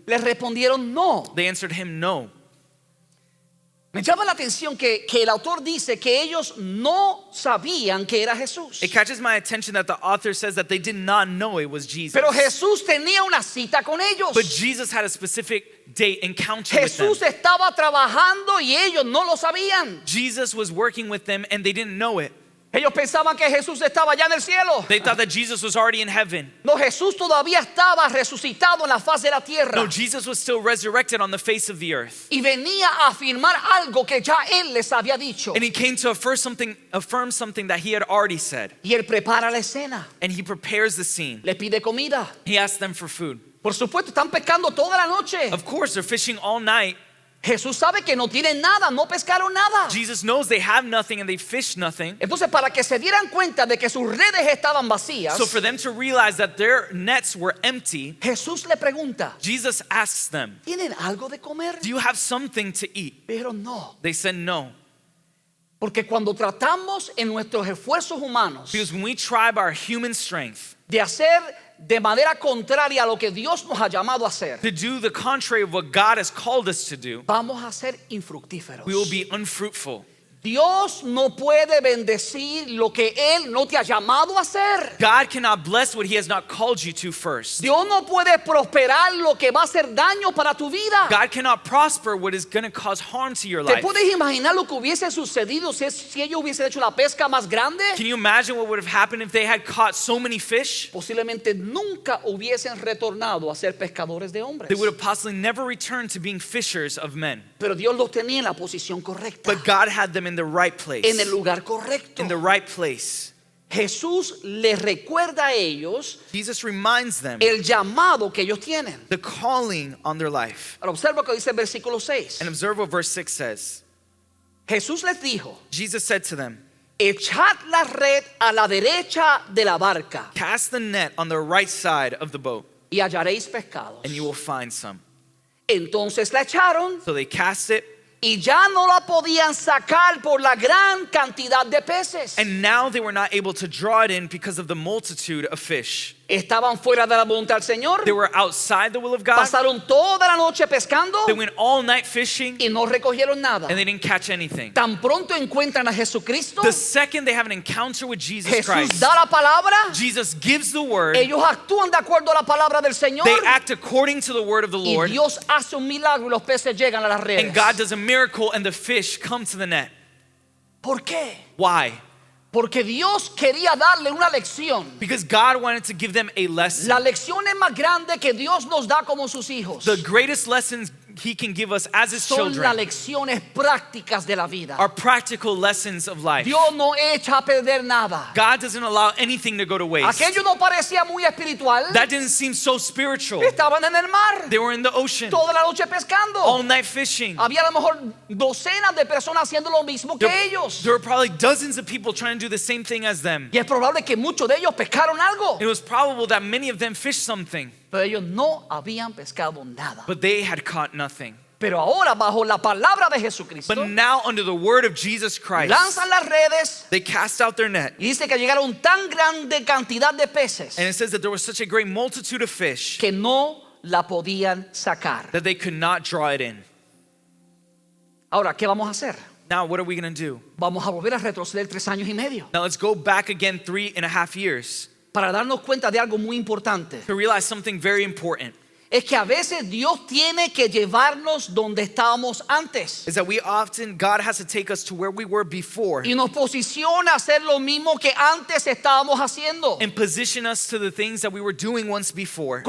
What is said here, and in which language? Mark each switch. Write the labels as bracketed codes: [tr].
[es] Les respondieron, no. [en] They answered him, no. [es] Me llama la atención que el autor dice que ellos no sabían que era Jesús. [en] It catches my attention that the author says that they did not know it was Jesus. [es] Pero Jesús tenía una cita con ellos. [en] But Jesus had a specific date encounter with them. [es] Jesús estaba trabajando y ellos no lo sabían. [en] Jesus was working with them and they didn't know it. [es] Ellos pensaban que Jesús estaba allá en el cielo. [en] They thought that Jesus was already in heaven. [es] No, Jesús todavía estaba resucitado en la faz de la tierra. [en] No, Jesus was still resurrected on the face of the earth. [es] Y venía a afirmar algo que ya él les había dicho. [en] And he came to affirm something that he had already said. [es] Y él prepara la escena. [en] And he prepares the scene. [es] Le pide comida. [en] He asks them for food. [es] Por supuesto, están pescando toda la noche. [en] Of course, they're fishing all night. [es] Jesús sabe que no tienen nada, no pescaron nada. [en] Jesus knows they have nothing and they fish nothing. [es] Entonces, para que se dieran cuenta de que sus redes estaban vacías, [en] So for them to realize that their nets were empty, [es] Jesús le pregunta, [en] Jesus asks them, [es] ¿tienen algo de comer? [en] do you have something to eat? [es] Pero no, [en] They said no. [es] porque cuando tratamos en nuestros esfuerzos humanos [en] Because when we try by our human strength [es] de hacer de manera contraria a lo que Dios nos ha llamado a hacer, [en] to do the contrary of what God has called us to do, [es] vamos a ser infructíferos. [en] we will be unfruitful. [es] Dios no puede bendecir lo que Él no te ha llamado a hacer. [en] God cannot bless what he has not called you to first. [es] Dios no puede prosperar lo que va a hacer daño para tu vida. [en] God cannot prosper what is going to cause harm to your [es] ¿Te [en] life. [es] puedes imaginar lo que hubiese sucedido si ellos hubiesen hecho la pesca más grande? [en] Can you imagine what would have happened if they had caught so many fish? [es] Posiblemente nunca hubiesen retornado a ser pescadores de hombres. [en] They would have possibly never returned to being fishers of men. [es] Pero Dios los tenía en la posición correcta, [en] But God had them in the right place. [es] en el lugar correcto. [en] In the right place. [es] Jesús les recuerda a ellos [en] Jesus reminds them [es] el llamado que ellos tienen. [en] the calling on their life. [es] Ahora observa lo que dice el versículo 6. [en] And observe what verse 6 says. [es] Jesús les dijo: [en] Jesus said to them, [es] echad la red a la derecha de la barca [en] cast the net on the right side of the boat, [es] y hallaréis pescados. [en] and you will find some. [es] Entonces la echaron [en] So they cast it, [es] y ya no la podían sacar por la gran cantidad de peces. [en] and now they were not able to draw it in because of the multitude of fish. [es] Estaban fuera de la voluntad del Señor. [en] They were outside the will of God. [es] Pasaron toda la noche pescando [en] They went all night fishing, [es] y no recogieron nada. [en] and they didn't catch anything. [es] Tan pronto encuentran a Jesucristo, [en] The second they have an encounter with Jesus [es] Jesús [en] Christ, [es] da la palabra, [en] Jesus gives the word, [es] ellos actúan de acuerdo a la palabra del Señor [en] they act according to the word of the [es] y [en] Lord, [es] Dios hace un milagro y los peces llegan a las redes. [en] and God does a miracle and the fish come to the net. [es] ¿Por qué? [en] Why? [es] Porque Dios quería darle una lección. [en] Because God wanted to give them a lesson. [es] La lección es más grande que Dios nos da como sus hijos. [en] The greatest lessons he can give us as his [es] Son las [en] children [es] lecciones prácticas de la vida. [en] are practical lessons of life. [es] Dios no echa a perder nada. [en] God doesn't allow anything to go to waste. [es] Aquello no parecía muy espiritual. [en] That didn't seem so spiritual. [es] Estaban en el mar [en] They were in the ocean [es] toda la noche pescando. [en] all night fishing. [es] Había a lo mejor docenas de personas haciendo lo mismo que [en] There, [es] ellos. [en] there were probably dozens of people trying to do the same thing as them. [es] Y es probable que muchos de ellos pescaron algo. [en] It was probable that many of them fished something, [es] Pero ellos no habían pescado nada. [en] but they had caught nothing. [es] Pero ahora bajo la palabra de Jesucristo [en] But now under the word of Jesus Christ, [es] lanzan las redes [en] they cast out their net. [es] y dice que llegaron tan grande cantidad de peces [en] And it says that there was such a great multitude of fish [es] que no la podían sacar. [en] that they could not draw it in. [es] Ahora, ¿qué vamos a hacer? [en] Now, what are we going to do? [es] Vamos a volver a retroceder 3 años y medio [en] Now, let's go back again 3.5 years [es] para darnos cuenta de algo muy importante. [en] to realize something very important. [es] Es que a veces Dios tiene que llevarnos donde estábamos antes [en] Is that God has to take us to where we were before [es] y nos posiciona a hacer lo mismo que antes estábamos haciendo, [en] and position us to the things that we were doing once before